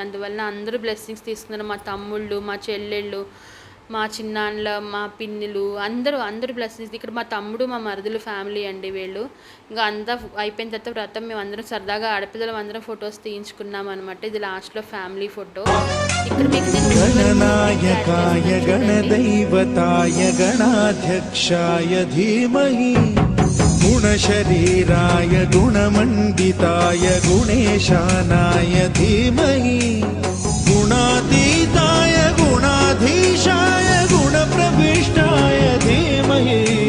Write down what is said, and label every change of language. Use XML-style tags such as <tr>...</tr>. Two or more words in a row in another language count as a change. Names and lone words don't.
<te>అందువల్ల అందరూ బ్లెస్సింగ్స్ తీసుకున్నారు. మా తమ్ముళ్ళు, మా చెల్లెళ్ళు, మా చిన్నాన్నల, మా పిన్నులు అందరూ బ్లెస్సింగ్స్. ఇక్కడ మా తమ్ముడు, మా మరుదులు ఫ్యామిలీ అండి వీళ్ళు. ఇంకా అంతా అయిపోయిన తర్వాత వ్రతం మేము అందరం సరదాగా ఆడపిల్లలు అందరం ఫొటోస్ తీయించుకున్నాం అనమాట. ఇది లాస్ట్లో</te> <en>family photo.</en> <te>ఇక్కడ</te> <sa>गणनायकाय गणदैवताय गणाध्यक्षाय धीमहि गुणशरीराय गुणमण्डिताय गुणेशानाय धीमहि गुणातीताय गुणाधीशाय गुणप्रविष्टाय धीमहि</sa>